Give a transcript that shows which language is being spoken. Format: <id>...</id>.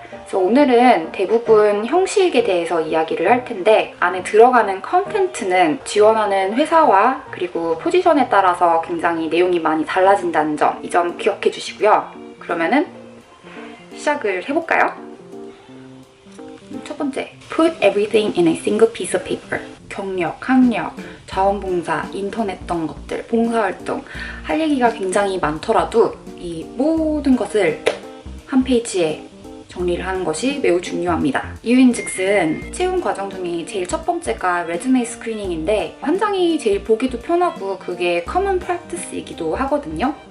<ko>그래서 오늘은 대부분 형식에 대해서 이야기를 할 텐데 안에 들어가는 컨텐츠는 지원하는 회사와 그리고 포지션에 따라서 굉장히 내용이 많이 달라진다는 점, 이 점 기억해 주시고요. 그러면은 시작을 해볼까요?</ko> <en>첫 번째, Put everything in a single piece of paper.</en> <ko>경력, 학력, 자원봉사, 인턴 했던 것들, 봉사활동 할 얘기가 굉장히 많더라도 이 모든 것을 한 페이지에 정리를 하는 것이 매우 중요합니다. 이유인즉슨 채용 과정 중에 제일 첫 번째가 레주메 스크리닝인데 한 장이 제일 보기도 편하고 그게 커먼 프랙티스이기도 하거든요.</ko>